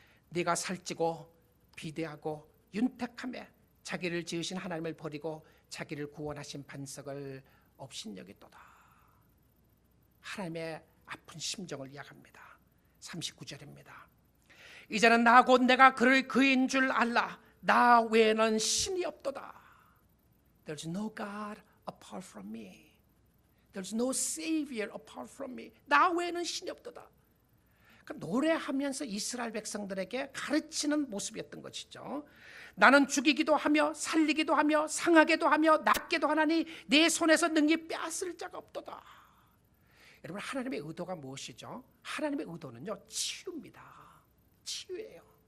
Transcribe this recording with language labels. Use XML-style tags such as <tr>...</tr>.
<ko>네가 살찌고 비대하고 윤택함에 자기를 지으신 하나님을 버리고 자기를 구원하신 반석을 업신여겼도다. 하나님의 아픈 심정을 이야기합니다. 39절입니다. 이제는 나 곧 내가 그를 그인 줄 알라. 나 외에는 신이 없도다.</ko> <en>There's no God apart from me. There's no Savior apart from me.</en> <ko>나 외에는 신이 없도다. 그러니까 노래하면서 이스라엘 백성들에게 가르치는 모습이었던 것이죠. 나는 죽이기도 하며 살리기도 하며 상하게도 하며 낫게도 하나니 내 손에서 능히 빼앗을 자가 없도다. 여러분, 하나님의 의도가 무엇이죠? 하나님의 의도는요, 치유입니다. 치유예요.</ko>